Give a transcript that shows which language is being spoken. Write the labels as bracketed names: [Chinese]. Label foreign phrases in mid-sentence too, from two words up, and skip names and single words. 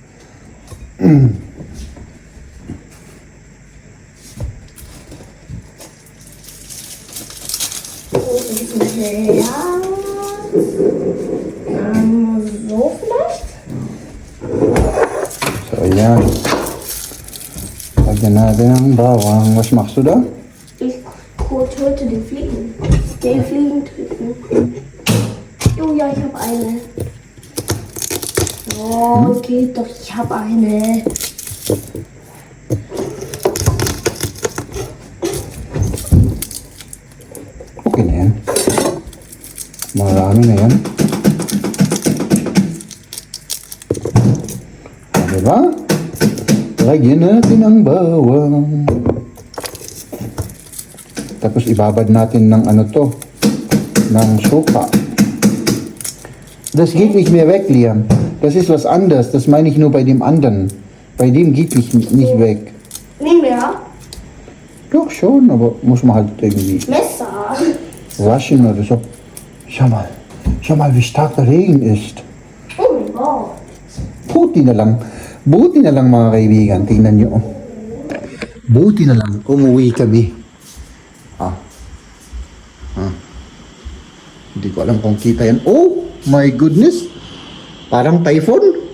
[German] So vielleicht? [Filipino] So, ayan. Lagyan natin ang bawang. [German] Was machst du da? Ich töte die Fliegen. Die Fliegen töten. Oh ja, ich habe eine. Oh, geht doch, ich habe eine. [Filipino] Okay na yan. Marami na yan. Diba? Lagyan natin ang bawang. Tapos ibabad natin ng ano to, ng suka. [German] Das geht nicht mehr weg, Liam. Das ist was anderes. Das meine ich nur bei dem anderen. Bei dem geht nicht weg. Nicht mehr. Doch schon, aber muss man halt irgendwie Messer. waschen oder so. Schau mal, wie stark der Regen ist. Oh mein Gott. [Filipino] Buti na lang mga kaibigan, tingnan nyo. Buti na lang, umuwi kami. Hindi ko alam kung kita yan. [English] Oh my goodness! Parang typhoon.